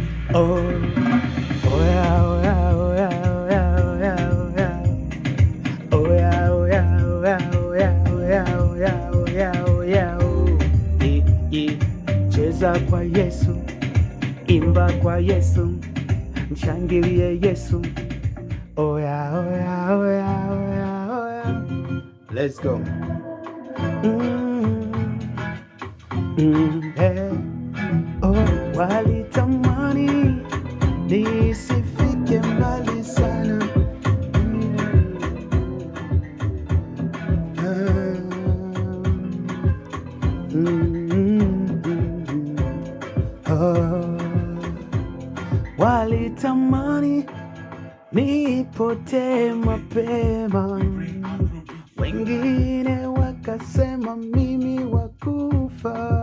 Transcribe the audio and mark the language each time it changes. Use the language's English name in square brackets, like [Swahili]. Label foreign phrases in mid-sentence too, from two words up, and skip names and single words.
[English] Oh, oh yeah, oh yeah, oh yeah, oh yeah, oh yeah, oh yeah, oh yeah, oh yeah, oh yeah, oh yeah, oh yeah, oh yeah, oh yeah, [Swahili] cheza kwa Yesu, imba kwa Yesu, mshangilie Yesu. [English] Oh yeah, oh yeah, oh yeah, oh yeah, oh yeah. Let's go. Hey. [Swahili] Oh, walitamani nisifike mbali sana. Walitamani nipotee mapema, wengine wakasema mimi wakufa.